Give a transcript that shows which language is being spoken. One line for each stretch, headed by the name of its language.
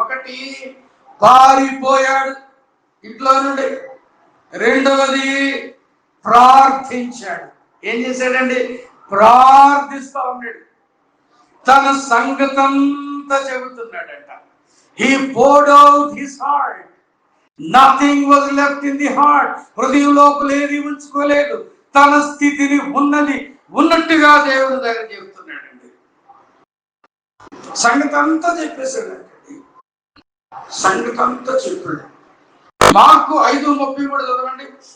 Telugu: ఒకటి పారిపోయాడు ఇంట్లో నుండి, రెండవది ప్రార్థించాడు. ఏం చేశాడండి? ప్రార్థిస్తా ఉన్నాడు, తన సంగతంతా చెబుతున్నాడంట.
English: He poured out his heart. Nothing was left in the heart.
Telugu: హృదయం లోపల ఏది ఉంచుకోలేదు. తన స్థితిని ఉన్నట్టుగా దేవుని దగ్గర చెబుతున్నాడండి. సంగతంతా చెప్పేశాడండి, సంగతంతా చెప్పాడు. మార్కు 5:33 చదవండి.